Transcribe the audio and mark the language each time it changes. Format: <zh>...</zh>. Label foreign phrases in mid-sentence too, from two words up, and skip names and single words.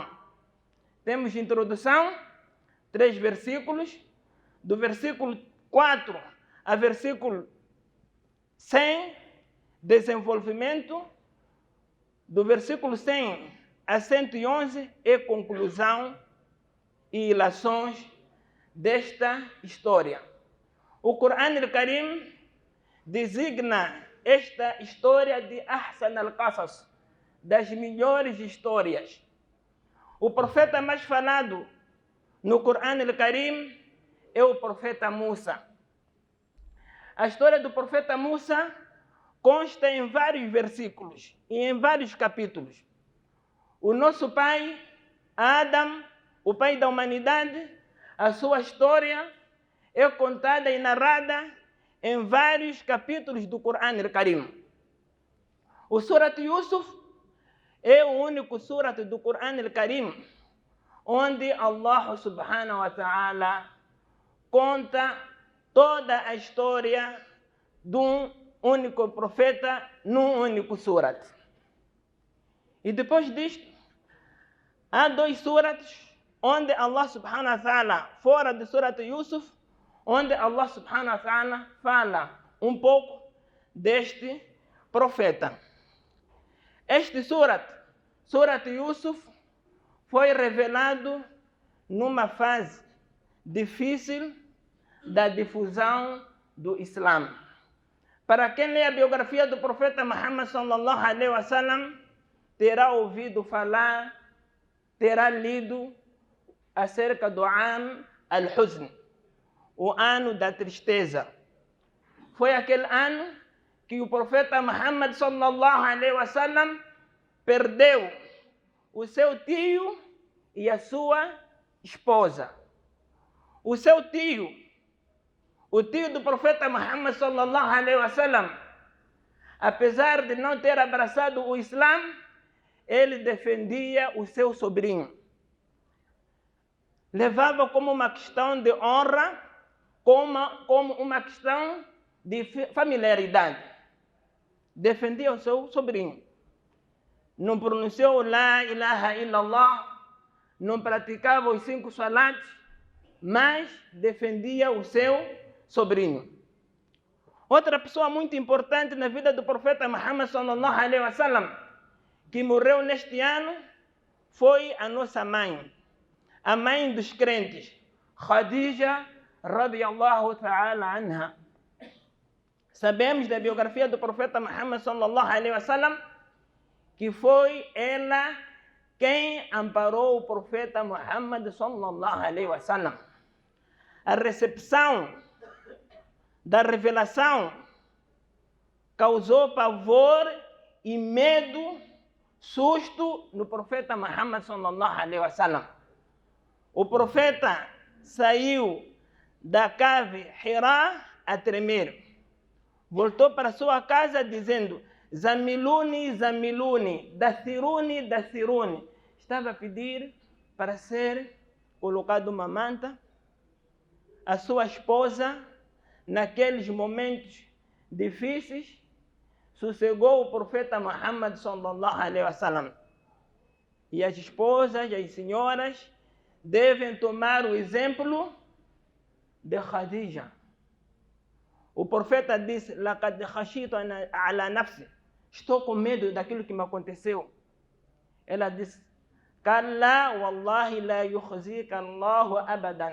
<pt>Temos introdução, 3 versículos, do versículo 4 a versículo 100, desenvolvimento, do versículo 100 a 111 é conclusão e ilações desta história. O Corão al-Karim designa esta história de</pt> <ar>أحسن القصص,</ar> <pt>das melhores histórias. O profeta mais falado no Corão al-Karim é o profeta Musa. A história do profeta Musa consta em vários versículos e em vários capítulos. O nosso pai, Adam, o pai da humanidade, a sua história é contada e narrada em vários capítulos do Corão al-Karim. O Surat Yusuf é o único surat do Corão al-Karim onde Allah</pt> <ar>سبحانه وتعالى</ar> <pt>conta toda a história de um único profeta num único surat. E depois disto, há 2 surats onde Allah</pt> <ar>سبحانه وتعالى,</ar> <pt>fora do Surat Yusuf, onde Allah</pt> <ar>سبحانه وتعالى</ar> <pt>fala um pouco deste profeta. Este surat Yusuf, foi revelado numa fase difícil da difusão do Islã. Para quem lê a biografia do profeta Muhammad</pt> <ar>صلى الله عليه وسلم,</ar> <pt>terá ouvido falar, terá lido acerca do</pt> <ar>عام الحزن,</ar> <pt>o ano da tristeza. Foi aquele ano que o profeta Muhammad</pt> <ar>صلى الله عليه وسلم</ar> <pt>perdeu o seu tio e a sua esposa. O seu tio, o tio do profeta Muhammad</pt> <ar>صلى الله عليه وسلم,</ar> <pt>apesar de não ter abraçado o Islã, ele defendia o seu sobrinho. Levava como uma questão de honra, como uma questão de familiaridade. Defendia o seu sobrinho. Não pronunciou</pt> <ar>لا إله إلا الله,</ar> <pt>não praticava os 5 salats, mas defendia o seu sobrinho. Outra pessoa muito importante na vida do profeta Muhammad</pt> <ar>صلى الله عليه وسلم,</ar> <pt>que morreu neste ano, foi a nossa mãe, a mãe dos crentes, Khadija</pt> <ar>رضي الله تعالى عنها.</ar> <pt>Sabemos da biografia do profeta Muhammad</pt> <ar>صلى الله عليه وسلم</ar> <pt>que foi ela quem amparou o profeta Muhammad</pt> <ar>صلى الله عليه وسلم.</ar> <pt>A recepção da revelação causou pavor e medo, susto no profeta Muhammad</pt> <ar>صلى الله عليه وسلم.</ar> <pt>O profeta saiu da cave Hira a tremer. Voltou para sua casa dizendo:</pt> <ar>زملوني زملوني دثروني دثروني.</ar> <pt>Estava a pedir para ser colocado uma manta. A sua esposa, naqueles momentos difíceis, sossegou o profeta Muhammad</pt> <ar>صلى الله عليه وسلم.</ar> <pt>E as esposas, as senhoras, devem tomar o exemplo de Khadija. O profeta disse:</pt> <ar>"لقد خشيت على نفسي."</ar> <pt>Estou com medo daquilo que me aconteceu. Ela disse:</pt> <ar>"كلا والله لا يخزيك الله أبدا."</ar>